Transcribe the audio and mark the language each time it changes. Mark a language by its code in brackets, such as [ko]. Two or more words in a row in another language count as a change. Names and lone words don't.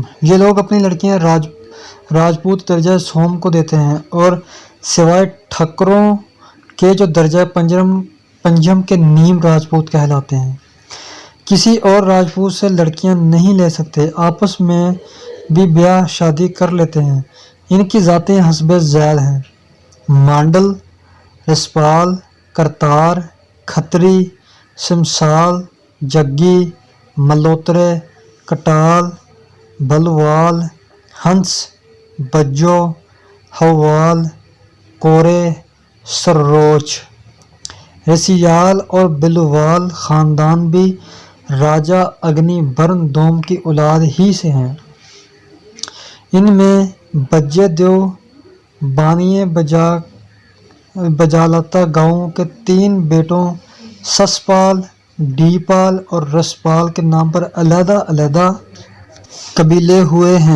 [ur] یہ لوگ اپنی لڑکیاں راجپوت درجہ سوم کو دیتے ہیں اور سوائے ٹھکروں کے جو درجہ پنجم کے نیم راجپوت کہلاتے ہیں، کسی اور راجپوت سے لڑکیاں نہیں لے سکتے، آپس میں بھی بیاہ شادی کر لیتے ہیں۔ ان کی ذاتیں حسب ذیل ہیں: مانڈل، رسپال، کرتار، کھتری، سمسال، جگی، ملوترے، کٹال، بلوال، ہنس، بجو، ہوال، کورے، سروچ۔ رسیال اور بلوال خاندان بھی راجا اگنی برن دوم کی اولاد ہی سے ہیں۔ ان میں بجے دیو بانیے بجالتا گاؤں کے 3 بیٹوں سسپال، ڈیپال اور رسپال کے نام پر علیحدہ علیحدہ قبیلے ہوئے ہیں۔